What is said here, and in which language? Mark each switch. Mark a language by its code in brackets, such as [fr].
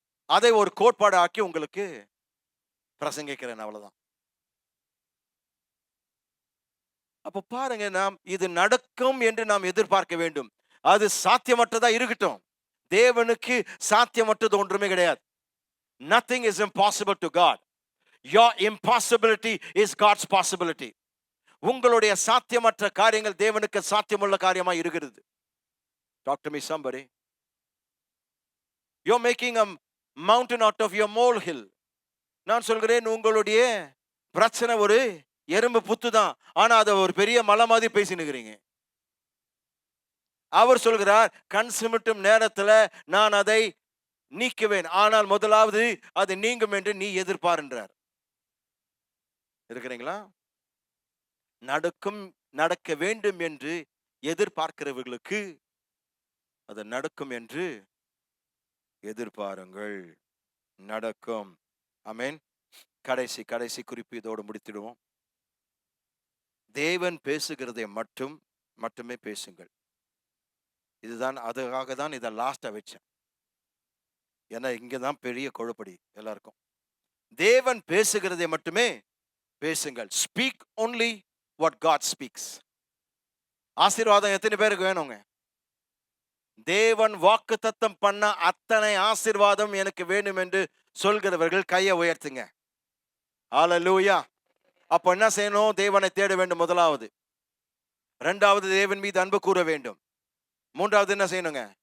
[ta] அதை ஒரு கோட்பாடு ஆக்கி உங்களுக்கு பிரசங்கிக்கிறேன், அவ்வளவுதான். அப்ப பாருங்க, நாம் இது நடக்கும் என்று நாம் எதிர்பார்க்க வேண்டும். அது சாத்தியமற்றதா இருக்கட்டும். தேவனுக்கு சாத்தியமற்றது ஒன்றுமே கிடையாது. [en] Nothing is impossible to God. Your impossibility is God's possibility. [ta] உங்களுடைய சாத்தியமற்ற காரியங்கள் தேவனுக்கு சாத்தியமுள்ள காரியமா இருக்கிறது. [en] Talk to me somebody. You're making a mountain out of your molehill. [ta] நான் சொல்கிறேன், உங்களுடைய பிரச்சனை ஒரு எறும்பு புத்து தான், ஆனா அதை ஒரு பெரிய மலை மாதிரி பேசினுக்கிறீங்க. அவர் சொல்கிறார், கண் சிமிட்டும் நேரத்துல நான் அதை நீக்குவேன், ஆனால் முதலாவது அது நீங்கும் என்று நீ எதிர்பார்ன்றார். இருக்கிறீங்களா? நடக்கும், நடக்க வேண்டும் என்று எதிர்பார்க்கிறவர்களுக்கு அது நடக்கும் என்று எதிர்பாருங்கள். நடக்கும். ஆமென். கடைசி குறிப்பு இதோடு முடித்திடுவோம். தேவன் பேசுகிறதை மட்டுமே பேசுங்கள். இதுதான், அதுக்காக தான் இதை லாஸ்டா வச்சேன். ஏன்னா இங்கதான் பெரிய குழப்படி எல்லாருக்கும். தேவன் பேசுகிறதை மட்டுமே பேசுங்கள். [en] Speak only what God speaks. [ta] ஆசீர்வாதம் எத்தனை பேருக்கு வேணுங்க? தேவன் வாக்குத்தத்தம் பண்ண அத்தனை ஆசீர்வாதம் எனக்கு வேண்டும் என்று சொல்கிறவர்கள் கையை உயர்த்துங்க. ஹல்லேலூயா. அப்ப என்ன செய்யணும்? தேவனை தேட வேண்டும் முதலாவது. இரண்டாவது, தேவன் மீது அன்பு கூற வேண்டும். மூன்றாவது என்ன செய்யணுங்க?